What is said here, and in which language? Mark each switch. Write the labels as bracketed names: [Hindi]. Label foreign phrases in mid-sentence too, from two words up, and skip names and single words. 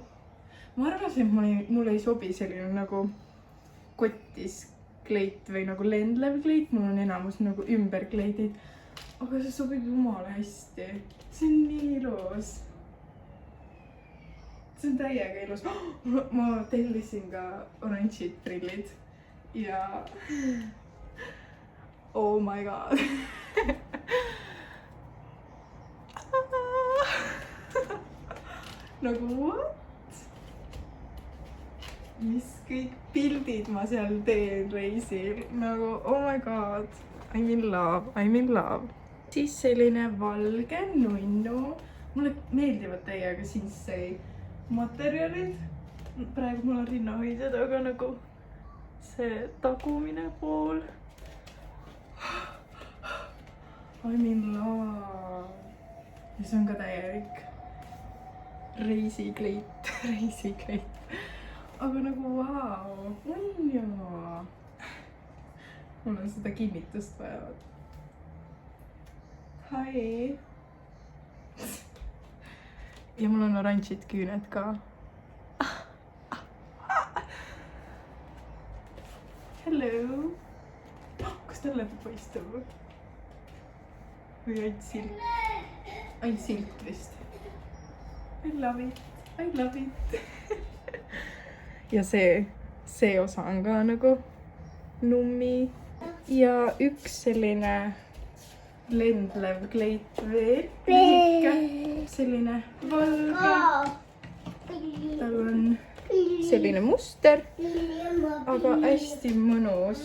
[Estonian] Ma arvasin, et mulle ei sobi selline nagu kottis kleit või nagu lendlev kleit. Mul on enamus nagu ümberkleidid. Aga see sobib jumala hästi. See on nii ilus. See on täiega ilus. Ma tellisin ka oranžid prillid. [English] Ja oh my god. [Estonian] Nagu what? Mis kõik pildid ma seal teen reisil. [English] Nagu oh my god. I'm in love, I'm in love. [Estonian] Siis selline valge nunnu. Mulle meeldivad täiega Sinsei materjalid. Praegu mul on rinnahoidjad, aga nagu see tagumine pool. [English] I'm in love. [Estonian] Ja see on ka täielik reisikleit, reisikleit. Aga nagu vau, on ju. Mul on seda kinnitust vaja. [English] Hi. [Estonian] Ja mul on oranžid küüned ka. [English] Hello. [Estonian] Kas talle paistab? Või ainult silt? Ainult silt vist. [English] I love it. I love it. [Estonian] Ja see osa on ka nagu nummi. Ja üks selline lendlev kleit veel. Selline valge. Tal on selline muster, aga hästi mõnus.